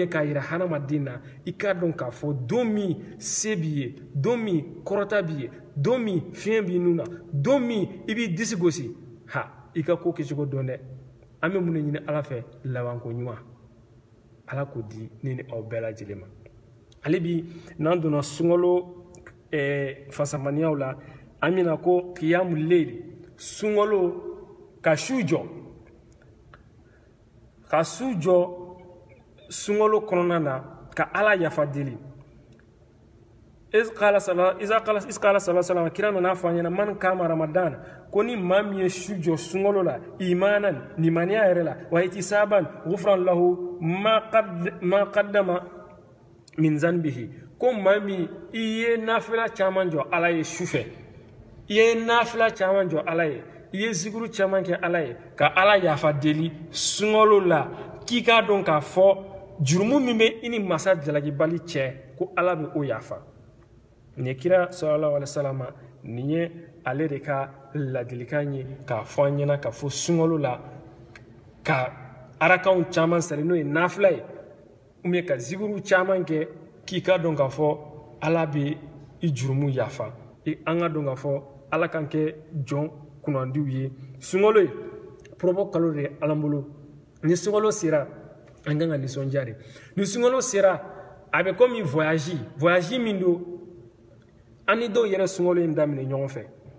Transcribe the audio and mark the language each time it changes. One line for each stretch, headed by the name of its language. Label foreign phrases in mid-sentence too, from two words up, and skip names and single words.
Bambara: k'a jira hadamaden na i k'a dɔn k'a fɔ don min se b'i ye don min kɔrɔta b'i ye don min fiɲɛ b'i nun na don min i b'i disi gosi i ka ko kɛcogo dɔn dɛ an bɛ mun de ɲini Ala fɛ labanko ɲuman Ala k'o di ne ni aw bɛɛ lajɛlen ma ale bi n'an donna sunkalo fasamaniyaw la an bɛna ko
Arabic: قيام الليل
Bambara: sunkalo ka su jɔ sunkalo kɔnɔna na ka Ala yafa deli iskala sallallahu kira nana fɔ an ɲɛna man kama ramadan ko ni maa min ye su jɔ sunkalo la imanan nimaniya yɛrɛ la
Arabic: واحتسابا غفر له ما تقدم من ذنبه
Bambara: ko maa min i ye nafila caman jɔ Ala ye sufɛ i ye nafila caman jɔ Ala ye i ye zikuru caman kɛ Ala ye ka Ala yafa deli sunkalo la k'i k'a dɔn k'a fɔ jurumu min bɛ i ni masa jalakibali cɛ ko Ala bɛ o yafa nin ye kira
Arabic: صلى الله عليه وسلم
Bambara: nin ye ale de ka ladilikan ye k'a fɔ an ɲɛna ka fɔ sunkalo la ka arakanw caman sari n'o ye nafila ye ou ka zikuru caman kɛ k'i k'a dɔn k'a fɔ Ala bɛ i jurumu yafa an ka dɔn k'a fɔ Ala kan kɛ jɔn kunandiw ye sunkalo ye pɔrɔbɔ kalo de ye Ala bolo ni sunkalo sera an kan ka nisɔndiya de ni sunkalo sera a bɛ komi voyage min don an ni dɔw yɛrɛ sunkalo in daminɛ ɲɔgɔn fɛ